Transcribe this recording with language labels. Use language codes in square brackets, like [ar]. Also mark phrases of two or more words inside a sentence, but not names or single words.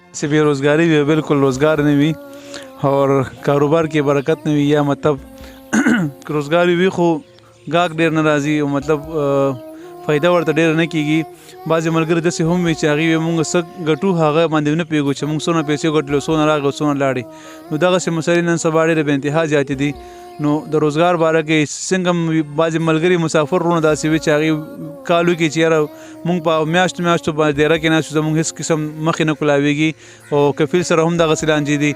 [ur] سے بے روزگاری بھی بالکل روزگار نہیں ہوئی اور کاروبار کی برکت نہیں ہوئی یا مطلب روزگار بھی کھو گاہک [ps] ډېر ناراضي او مطلب فایده ورته ډېره نه کېږي. بعضې ملګري داسې هم وي چې هغې وایي مونږ څه ګټو هغه باندې نه پوهېږو چې مونږ څونه پیسې ګټلو څونه راغلو څونه لاړې. نو دغسې مسلې نن سبا ډېرې بې انتها زیاتې دي. نو د روزګار باره کې څنګه بعضې ملګري مسافر وروڼه داسې وي چې هغې کالو کې چې یاره مونږ په میاشتو میاشتو په دیره کې ناست یو زمونږ هېڅ قسم مخې نه کلاویږي او کفیل سره هم دغسې لانجې دي.